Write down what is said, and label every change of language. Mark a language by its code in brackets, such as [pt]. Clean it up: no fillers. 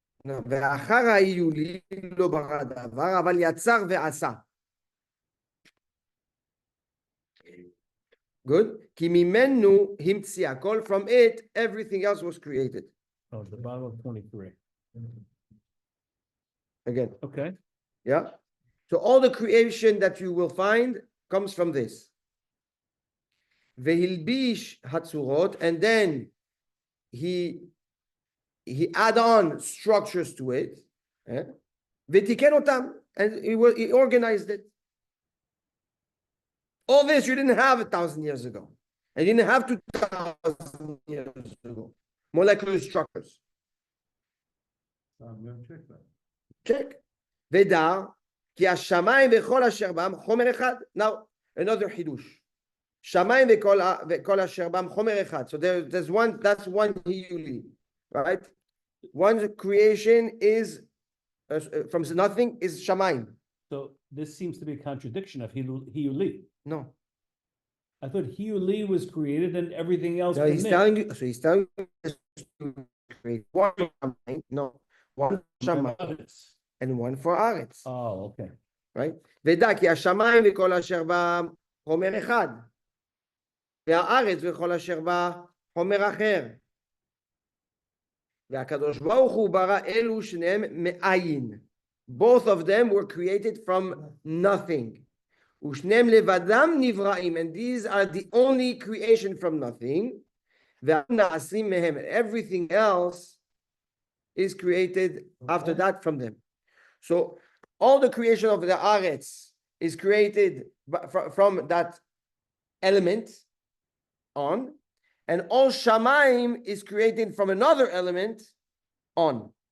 [he] No, ואחר ההיולי לא ברא דבר, אבל יצר ועשה. [en] Good? [he] כי ממנו המציא הכל, [en] from it, everything else was created. Oh, the bottom of 23. Again, Okay. yeah? So all the creation that you will find comes from this. [he] והלביש הצורות, [en] and then he add on structures to it, [he] ותיקן אותם, [en] and he organized it. All this you didn't have 1,000 years ago, and you didn't have 2,000 years ago. Molecular structures. I'm gonna check that. Check. [he] ודע, כי השמיים וכל אשר בם חומר אחד. [en] Now, another חידוש. [he] שמיים וכל אשר בם חומר אחד. [en] So that's one hiyuli, right? One creation is from nothing is shamayim. So this seems to be a contradiction of Hiuli. No. I thought Hiuli was created and everything else. No, from he's it. telling you. So he's telling you to create one shamayim. No, one shamayim and one for aretz. Oh, okay. Right? [he] ודע כי השמיים וכל אשר בה חומר אחד, והארץ וכל אשר בה חומר אחר. והקדוש ברוך הוא ברא אלו שניהם מאין. [en] Both of them were created from nothing. [he] ושניהם לבדם נבראים, [en] and these are the only creation from nothing. [he] והנעשים מהם, [en] everything else is created after that from them. So all the creation of the Aretz is created from that element on, and all Shamaim is created from another element on.